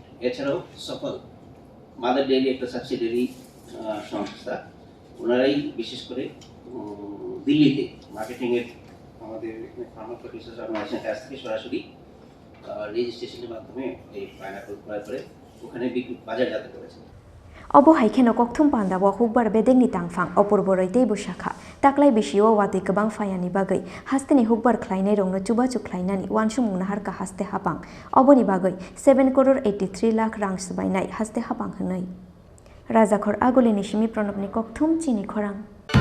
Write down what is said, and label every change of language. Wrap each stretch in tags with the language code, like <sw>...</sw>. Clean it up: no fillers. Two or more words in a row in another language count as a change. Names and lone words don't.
<bn>এছাড়াও সফল মাদার ডেয়ারি একটা সাবসিডিয়ারি সংস্থা, ওনারাই বিশেষ করে দিল্লিতে মার্কেটিংয়ের আমাদের</bn> <en>farmer producers organisationer</en> <bn>কাছ থেকে সরাসরি রেজিস্ট্রেশনের মাধ্যমে এই পাইনাপল ক্রয় করে ওখানে বিক্রি বাজারজাত করেছে।</bn> <trp>Obo haikeno kokthum panda wa hukbar bedengni tangfang opurboroi tei busakha taklai bisio wati kebang fayani bagai hasteni hukbar khlainai rongno chubachu khlainani wansumung nahar ka haste hapang oboni bagai 7,83 lakh rang subainai haste hapang hnai Rwjaknai agoli nishimi pranobni kokthum Chini Khorang।</trp>